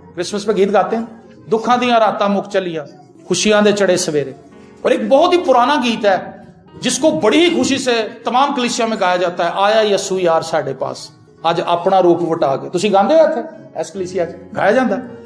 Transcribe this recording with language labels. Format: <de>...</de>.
<ur>Christmas پہ گیت گاتے ہیں،</ur> <pa>دکھاں دیاں راتاں مک چلیاں، خوشیاں دے چڑے سویرے.</pa> <ur>اور ایک بہت ہی پرانا گیت ہے جس کو بڑی ہی خوشی سے تمام کلیسیاں میں گایا جاتا ہے.</ur> <pa>آیا یسوع یار ساڈے پاس اج اپنا روپ وٹا کے. تسی گاندے ہو اتھے اس کلیسیا چ گایا جاندا ہے.</pa>